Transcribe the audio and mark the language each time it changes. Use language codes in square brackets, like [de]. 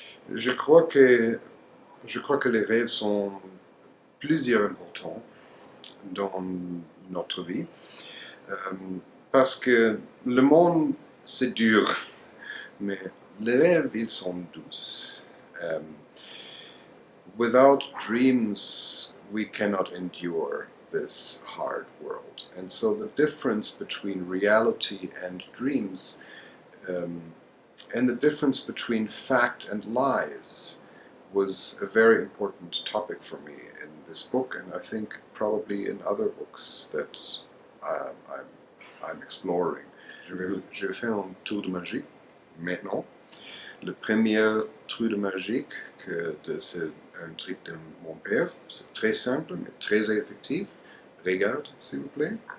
[fr] Je crois que les rêves sont plus importants dans notre vie, parce que le monde c'est dur, mais les rêves ils sont douces. [en] Without dreams, we cannot endure this hard world. And so the difference between reality and dreams, and the difference between fact and lies, was a very important topic for me in this book, and I think probably in other books that I'm exploring. [fr] Je vais faire un tour de magie maintenant. Le premier truc de magie, c'est un truc de mon père. C'est très simple, mais très effectif. Regarde, s'il vous plaît.